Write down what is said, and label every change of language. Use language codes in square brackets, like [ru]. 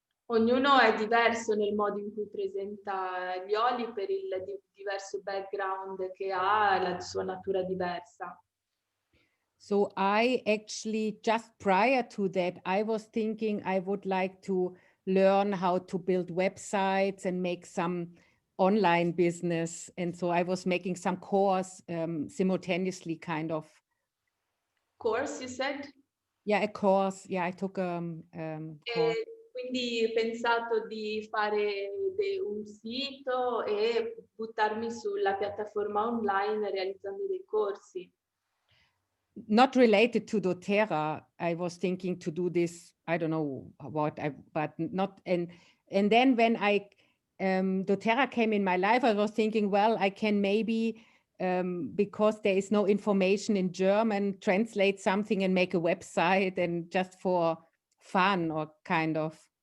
[it] Ognuno è diverso nel modo in cui presenta gli oli per il diverso background che ha, la sua natura diversa. [en] So I actually, just prior to that, I was thinking I would like to learn how to build websites and make some online business. And so I was making some course simultaneously, kind of. Course, you said? Yeah, a course. Yeah, I took a course. [it] Quindi ho pensato di fare un sito e buttarmi sulla piattaforma online realizzando dei corsi. [en] Not related to Doterra. I was thinking to do this, I don't know what, but not, and then when Doterra came in my life, I was thinking, well, I can maybe, because there is no information in German, translate something and make a website, and just for fun, or kind of.